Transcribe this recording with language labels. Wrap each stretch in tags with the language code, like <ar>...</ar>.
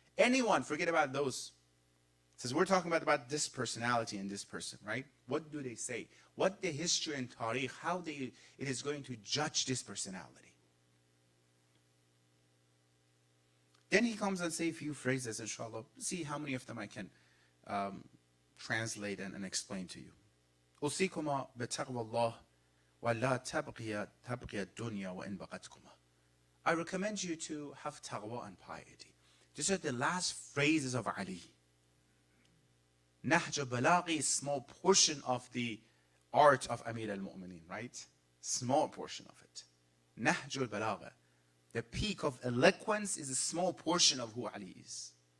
<en>Anyone, forget about those. Says we're talking about this personality and this person, right? What do they say? What the history and tariq, how it is going to judge this personality. Then he comes and say a few phrases, inshallah. See how many of them I can translate and explain to you.</en> <ar>أوصيكما بتقوى الله ولا تبقي الدنيا وإن بقتكما.</ar> <en>I recommend you to have taqwa and piety. These are the last phrases of Ali. Nahj al-Balaghi is small portion of the art of Amiral Momineen, right? Small portion of it. Nahj al-Balagha, the peak of eloquence, is a small portion of who Ali is.</en>